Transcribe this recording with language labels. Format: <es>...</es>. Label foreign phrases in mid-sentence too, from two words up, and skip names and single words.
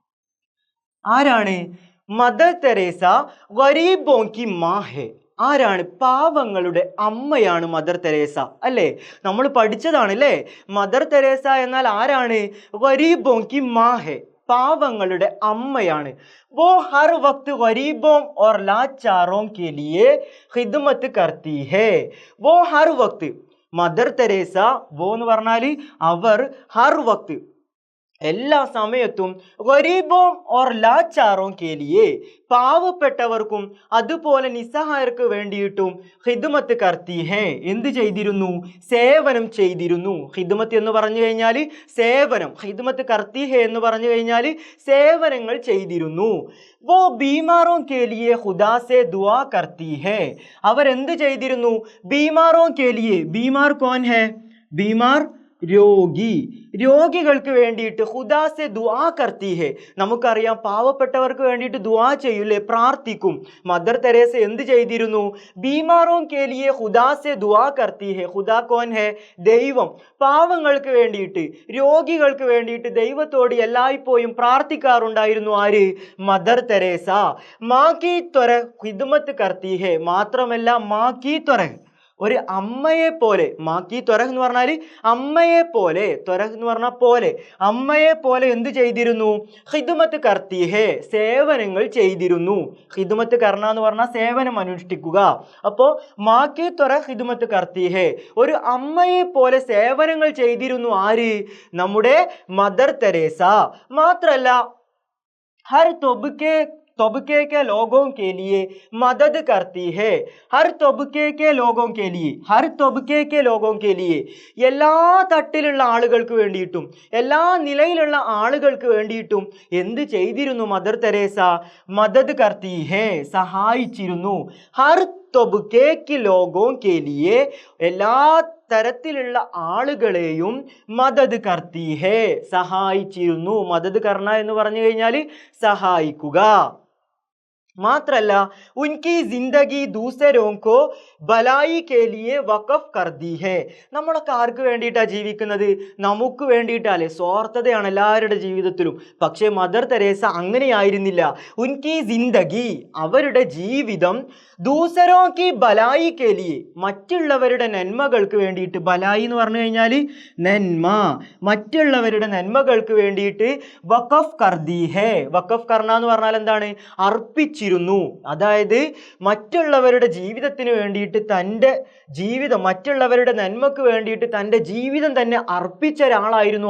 <ml>ആരാണ് മദർ തെരേസ?</ml> <hi>गरीबों की माँ है.</hi> <ml>ആരാണ്? പാവങ്ങളുടെ അമ്മയാണ് മദർ തെരേസ, അല്ലേ? നമ്മൾ പഠിച്ചതാണ്, അല്ലേ? മദർ തെരേസ എന്നാൽ ആരാണ്?</ml> <hi>गरीबों की माँ है,</hi> <ml>പാവങ്ങളുടെ അമ്മയാണ്.</ml> <hi>वो हर वक्त गरीबों और लाचारों के लिए खिदमत करती है. वो हर वक्त,</hi> <ml>മദർ തെരേസ, വോ എന്ന് പറഞ്ഞാൽ അവർ,</ml> <hi>हर वक्त</hi> <ml>എല്ലാ സമയത്തും,</ml> <hi>गरीबों और लाचारों के लिए</hi> <ml>പാവപ്പെട്ടവർക്കും അതുപോലെ നിസ്സഹായർക്ക് വേണ്ടിയിട്ടും</ml> <hi>खिदमत करती है,</hi> <ml>എന്ത് ചെയ്തിരുന്നു? സേവനം ചെയ്തിരുന്നു. ഖിദ്മത്ത് എന്ന് പറഞ്ഞു കഴിഞ്ഞാൽ സേവനം,</ml> <hi>खिदमत करती है</hi> <ml>എന്ന് പറഞ്ഞു കഴിഞ്ഞാൽ സേവനങ്ങൾ ചെയ്തിരുന്നു.</ml> <hi>वो बीमारों के लिए खुदा से दुआ करती है.</hi> <ml>അവരെന്ത് ചെയ്തിരുന്നു?</ml> <hi>बीमारों के लिए, बीमार कौन है?</hi> <ml>ബീമാർ രോഗി, രോഗികൾക്ക് വേണ്ടിയിട്ട്</ml> <hi>खुदा से दुआ करती है.</hi> <ml>നമുക്കറിയാം പാവപ്പെട്ടവർക്ക് വേണ്ടിയിട്ട് ദുആ ചെയ്യൂലേ, പ്രാർത്ഥിക്കും. മദർ തെരേസ എന്ത് ചെയ്തിരുന്നു?</ml> <hi>बीमारों के लिए खुदा से दुआ करती है. खुदा कौन है?</hi> <ml>ദൈവം. പാവങ്ങൾക്ക് വേണ്ടിയിട്ട്, രോഗികൾക്ക് വേണ്ടിയിട്ട് ദൈവത്തോട് എല്ലായ്പ്പോഴും പ്രാർത്ഥിക്കാറുണ്ടായിരുന്നു. ആര്? മദർ തെരേസ.</ml> <hi>माँ की तरह खिदमत करती है.</hi> <ml>മാത്രമല്ല</ml> <hi>माँ की तरह,</hi> <ml>ഒരു അമ്മയെ പോലെ.</ml> <hi>माँ की तरह</hi> <ml>എന്ന് പറഞ്ഞാൽ അമ്മയെ പോലെ, ത്വരഹ് എന്ന് പറഞ്ഞാൽ പോലെ, അമ്മയെ പോലെ എന്ത് ചെയ്തിരുന്നു?</ml> <hi>खिदमत करती है,</hi> <ml>സേവനങ്ങൾ ചെയ്തിരുന്നു.</ml> <hi>खिदमत करना</hi> <ml>എന്ന് പറഞ്ഞാൽ സേവനം അനുഷ്ഠിക്കുക. അപ്പോൾ</ml> <hi>माँ की तरह खिदमत करती है,</hi> <ml>ഒരു അമ്മയെ പോലെ സേവനങ്ങൾ ചെയ്തിരുന്നു. ആര്? നമ്മുടെ മദർ തെരേസ. മാത്രല്ല</ml> <hi>हर तबके के लोगों के लिए मदद करती है. हर तबके के लोगों के लिए, हर तबके के लोगों के लिए,</hi> <ml>എല്ലാ തട്ടിലുള്ള ആളുകൾക്ക് വേണ്ടിയിട്ടും എല്ലാ നിലയിലുള്ള ആളുകൾക്ക് വേണ്ടിയിട്ടും എന്ത് ചെയ്തിരുന്നു മദർ തെരേസ?</ml> <hi>मदद करती है,</hi> <ml>സഹായിച്ചിരുന്നു.</ml> <hi>हर तबके की लोगों के लिए,</hi> <ml>എല്ലാ തരത്തിലുള്ള ആളുകളെയും</ml> <hi>मदद करती है,</hi> <ml>സഹായിച്ചിരുന്നു.</ml> <hi>मदद करना</hi> <ml>എന്ന് പറഞ്ഞു കഴിഞ്ഞാൽ സഹായിക്കുക.</ml> <hi>മാത്രല്ല उनकी जिंदगी दूसरों को ഭലായി के लिए वक्फ कर दी है.</hi> <ml>നമ്മളൊക്കെ ആർക്ക് വേണ്ടിയിട്ടാണ് ജീവിക്കുന്നത്? നമുക്ക് വേണ്ടിയിട്ടല്ലേ? സ്വാർത്ഥതയാണ് എല്ലാവരുടെ ജീവിതത്തിലും. പക്ഷേ മദർ തെരേസ അങ്ങനെയായിരുന്നില്ല.</ml> <hi>उनकी जिंदगी,</hi> <ml>അവരുടെ ജീവിതം,</ml> <hi>दूसरों की भलाई के लिए,</hi> <ml>മറ്റുള്ളവരുടെ നന്മകൾക്ക് വേണ്ടിയിട്ട്. ഭലായി എന്ന് പറഞ്ഞു കഴിഞ്ഞാൽ നന്മ, മറ്റുള്ളവരുടെ നന്മകൾക്ക് വേണ്ടിയിട്ട്</ml> <hi>वक्फ कर दी है. वक्फ करना</hi> <ml>എന്ന് പറഞ്ഞാൽ എന്താണ്? അർപ്പിച്ചിരുന്നു. അതായത് മറ്റുള്ളവരുടെ ജീവിതത്തിന് വേണ്ടിയിട്ട് തൻ്റെ ജീവിതം, മറ്റുള്ളവരുടെ നന്മക്ക് വേണ്ടിയിട്ട് തൻ്റെ ജീവിതം തന്നെ അർപ്പിച്ച ഒരാളായിരുന്നു.</ml>